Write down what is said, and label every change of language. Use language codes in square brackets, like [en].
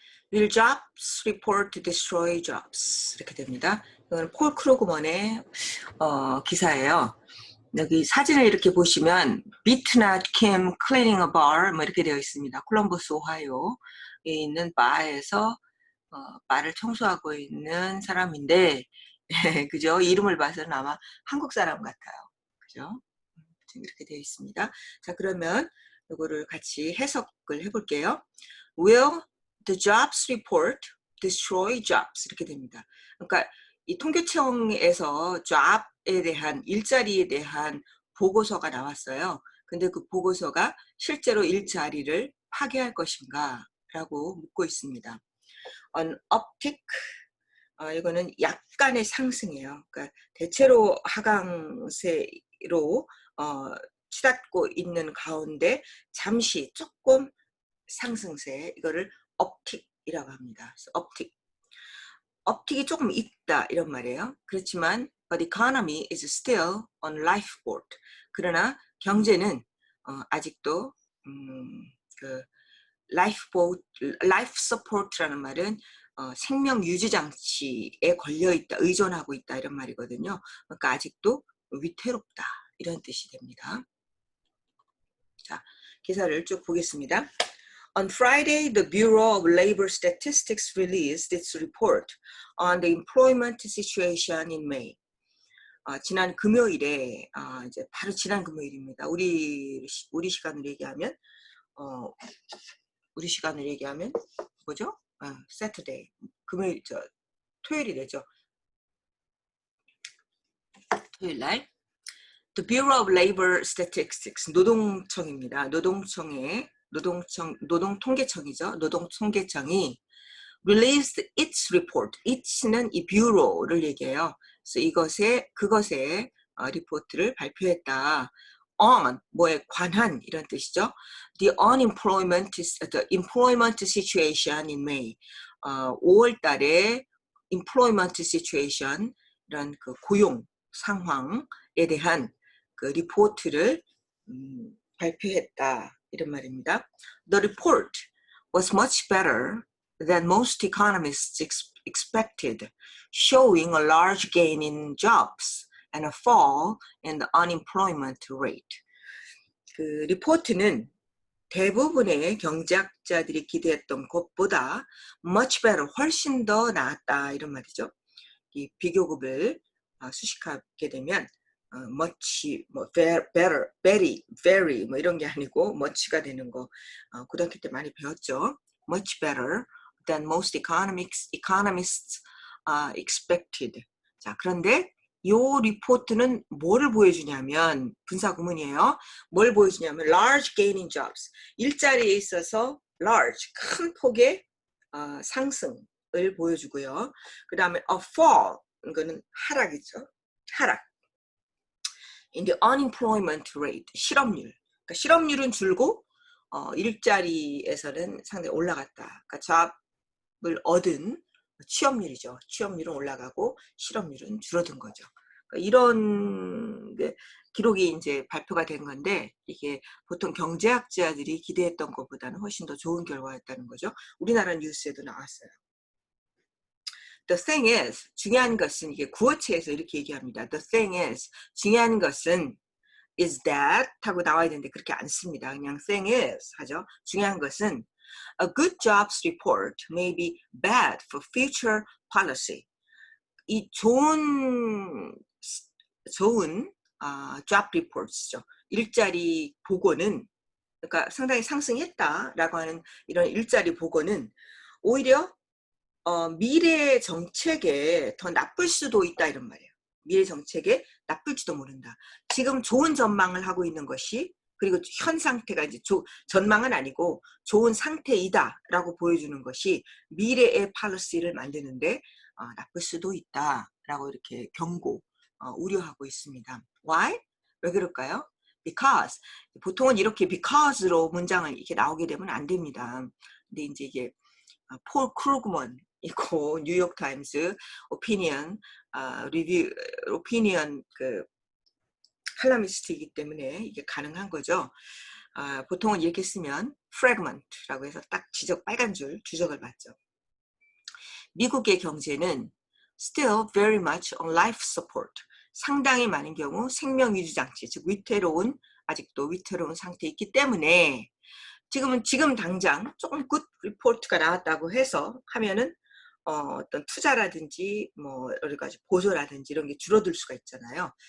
[en] Will jobs report destroy jobs? [ko] 이렇게 됩니다. 이거는 폴 크루그먼의 기사예요. 여기 사진을 이렇게 보시면 [en] beat not Kim cleaning a bar [ko] 뭐 이렇게 되어 있습니다. 콜럼버스 오하이오에 있는 바에서 바를 청소하고 있는 사람인데 그죠? 이름을 봐서는 아마 한국 사람 같아요. 그죠? 지금 이렇게 되어 있습니다. 자, 그러면 이거를 같이 해석을 해볼게요. [en] Will the jobs report destroy jobs? [ko] 이렇게 됩니다. 그러니까 이 통계청에서 job에 대한 일자리에 대한 보고서가 나왔어요. 근데 그 보고서가 실제로 일자리를 파괴할 것인가? 라고 묻고 있습니다. [en] An uptick, [ko] 이거는 약간의 상승이에요. 그러니까 대체로 하강세로 치닫고 있는 가운데 잠시 조금 상승세, 이거를 업틱이라고 합니다. 업틱이 조금 있다 이런 말이에요. 그렇지만 [en] but economy is still on lifeboat. [ko] 그러나 경제는 아직도 그 life support라는 말은 생명 유지 장치에 걸려 있다, 의존하고 있다 이런 말이거든요. 그러니까 아직도 위태롭다 이런 뜻이 됩니다. 자, 기사를 쭉 보겠습니다. [en] On Friday, the Bureau of Labor Statistics released its report on the employment situation in May. [ko] 지난 금요일에 이제 바로 지난 금요일입니다. 우리 시간으로 얘기하면 뭐죠? Saturday. 금요일 토요일이 되죠. 토요일 날. [en] The Bureau of Labor Statistics [ko] 노동청입니다. 노동통계청이죠. 노동통계청이 [en] released its report. [ko] Its는 이 뷰로를 얘기해요. 그래서 그것의 리포트를 발표했다. on 뭐에 관한 이런 뜻이죠. [en] The employment situation in May. [ko] 5월 달에 [en] employment situation [ko] 이런 그 고용 상황에 대한 그 리포트를 발표했다 이런 말입니다. [en] The report was much better than most economists expected, showing a large gain in jobs and a fall in the unemployment rate. [ko] 그 리포트는 대부분의 경제학자들이 기대했던 것보다 [en] much better, [ko] 훨씬 더 나았다 이런 말이죠. 이 비교급을 수식하게 되면 much, 뭐 better, very 뭐 이런 게 아니고 much가 되는 거 고등학교 때 많이 배웠죠. [en] Much better than most economists expected. [ko] 자, 그런데 이 리포트는 뭐를 보여주냐면 분사구문이에요. 뭘 보여주냐면 [en] large gain in jobs. [ko] 일자리에 있어서 large, 큰 폭의 상승을 보여주고요. 그 다음에 [en] a fall, [ko] 이거는 하락이죠. 하락. [en] in the unemployment rate, 실업률. [ko] 그러니까 실업률은 줄고 일자리에서는 상당히 올라갔다. 그러니까 잡을 얻은 취업률이죠. 취업률은 올라가고 실업률은 줄어든 거죠. 그러니까 이런 기록이 이제 발표가 된 건데 이게 보통 경제학자들이 기대했던 것보다는 훨씬 더 좋은 결과였다는 거죠. 우리나라 뉴스에도 나왔어요. [en] The thing is, [ko] 중요한 것은 이게 구어체에서 이렇게 얘기합니다. [en] The thing is, [ko] 중요한 것은 [en] is that [ko] 하고 나와야 되는데 그렇게 안 씁니다. 그냥 thing is 하죠. 중요한 것은 [en] a good jobs report may be bad for future policy. [ko] 이 좋은 job reports죠. 일자리 보고는 그러니까 상당히 상승했다라고 하는 이런 일자리 보고는 오히려 미래 정책에 더 나쁠 수도 있다 이런 말이에요. 미래 정책에 나쁠지도 모른다. 지금 좋은 전망을 하고 있는 것이 그리고 현 상태가 이제 전망은 아니고 좋은 상태이다라고 보여주는 것이 미래의 policy를 만드는데 나쁠 수도 있다라고 이렇게 경고, 우려하고 있습니다. Why? 왜 그럴까요? Because. 보통은 이렇게 because로 문장을 이렇게 나오게 되면 안 됩니다. 근데 이제 이게 폴 크루그먼이고 뉴욕타임스 오피니언 리뷰 오피니언 그 칼럼니스트이기 때문에 이게 가능한 거죠. 보통은 이렇게 쓰면 fragment라고 해서 딱 빨간 줄 주적을 받죠. 미국의 경제는 [en] still very much on life support. [ko] 상당히 많은 경우 생명 유지 장치, 즉 아직도 위태로운 상태에 있기 때문에 지금 당장 조금 굿 리포트가 나왔다고 해서 하면은 어떤 투자라든지 뭐 여러 가지 보조라든지 이런 게 줄어들 수가 있잖아요.